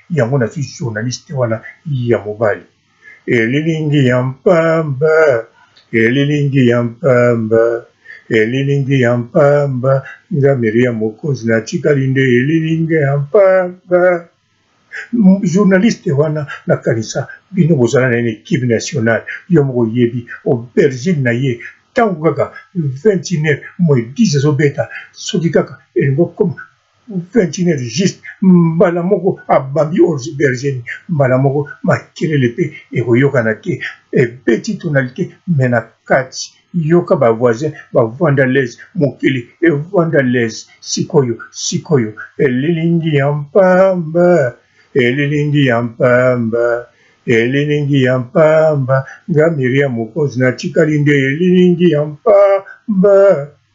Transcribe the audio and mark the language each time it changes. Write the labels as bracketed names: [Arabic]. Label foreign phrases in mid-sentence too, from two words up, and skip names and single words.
[Lingala] Yango nazwi journaliste wana ya mobali. Elilingi ya mpamba, elilingi ya mpamba, elilingi ya mpamba, nga Miriam Mokonzi natikali nde elilingi ya mpamba. M-, journaliste wana nakanisa bino bozala na ye na [French] équipe nationale, [Lingala] yo moko oyebi aubergine na ye, ntango kaka [French] vingt et une heures moins dix [Lingala] ezobeta, soki kaka elingi okoma [French] vingt et une heures juste, [Lingala] mbala moko abambi aubergine, mbala moko makelele pe ekoyokana te, ebeti tonalité, mais na kati, yoka ba voisin, bavanda [French] à l'aise, [Lingala] mokili, evanda [French] à l'aise, [Lingala] sikoyo, sikoyo, elilingi ya mpamba, elilingi ya mpamba, elilingi ya mpamba, nga Miriam Mokonzi natikali nde elilingi ya mpamba.